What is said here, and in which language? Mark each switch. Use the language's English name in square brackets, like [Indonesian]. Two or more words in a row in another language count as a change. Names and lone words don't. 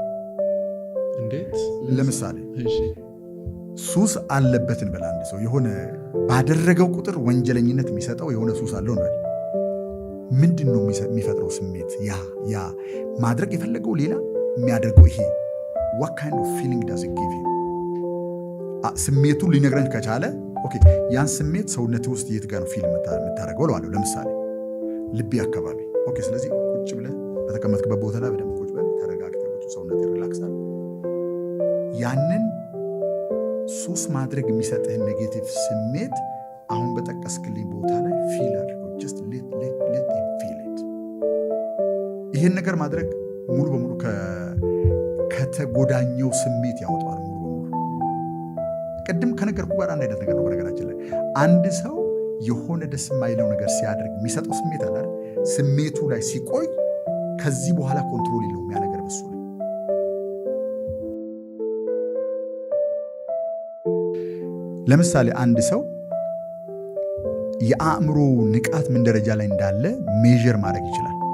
[Amharic] እንዴት? ለምሳሌ ሱስ አለበት እንበል። አንድ ሰው የሆነ ባደረገው ቁጥር ወንጀለኝነት የሚሰጠው የሆነ ሱስ አለው ነው። ምንድን ነው የሚፈጥረው ስሜት? ያ ማድረግ የፈለገው ሌላ የሚያደርገው ይሄ [English] what kind of feeling does it give you? [Amharic] ስሜቱን ሊነግረን ከቻለ ኦኬ፣ ያን ስሜት ሰውነት ውስጥ የት ጋር ነው ፊልም የምታደርገው እለዋለሁ። ለምሳሌ ልቤ አካባቢ። ኦኬ። ስለዚህ ቁጭ ብለህ በተቀመጥክበት ቦታ ላይ በደንብ ቁጭ ብለህ ተረጋግተህ ሰውነት ሪላክሳል። ያንን ሱስ ማድረግ የሚሰጥህን ኔጌቲቭ ስሜት አሁን በጠቀስክልኝ ቦታ ላይ ፊል አድርገው። [English] just let him feel it። [Amharic] ይህን ነገር ማድረግ ሙሉ በሙሉ ከተጎዳኘው ስሜት ያወጣዋል። ሙሉ በሙሉ ቅድም ከነገርኩ ጋር አንድ አይነት ነገር ነው። በነገራችን ላይ አንድ ሰው የሆነ ደስ የማይለው ነገር ሲያደርግ የሚሰጠው ስሜት አለ አይደል? ስሜቱ ላይ ሲቆይ ከዚህ በኋላ ኮንትሮል የለውም ያ ነገር በሱ ላይ። ለምሳሌ አንድ ሰው የአእምሮ ንቃት ምን ደረጃ ላይ እንዳለ ሜዥር ማድረግ ይችላል።